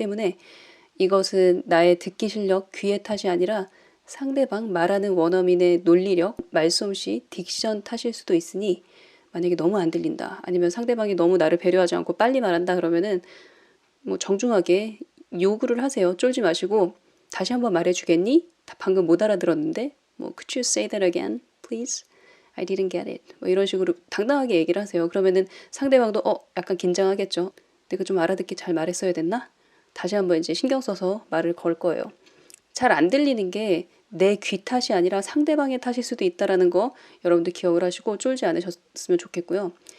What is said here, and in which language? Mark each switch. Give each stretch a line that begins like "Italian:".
Korean: 때문에 이것은 나의 듣기 실력, 귀의 탓이 아니라 상대방 말하는 원어민의 논리력, 말솜씨, 딕션 탓일 수도 있으니 만약에 너무 안 들린다. 아니면 상대방이 너무 나를 배려하지 않고 빨리 말한다 그러면은 뭐 정중하게 요구를 하세요. 쫄지 마시고 다시 한번 말해주겠니? 방금 못 알아들었는데 뭐
English: Could you say that again, please? I didn't get it.
Korean: 뭐 이런 식으로 당당하게 얘기를 하세요. 그러면은 상대방도 약간 긴장하겠죠. 내가 좀 알아듣기 잘 말했어야 됐나? 다시 한번 이제 신경 써서 말을 걸 거예요. 잘 안 들리는 게 내 귀 탓이 아니라 상대방의 탓일 수도 있다라는 거 여러분들 기억을 하시고 쫄지 않으셨으면 좋겠고요.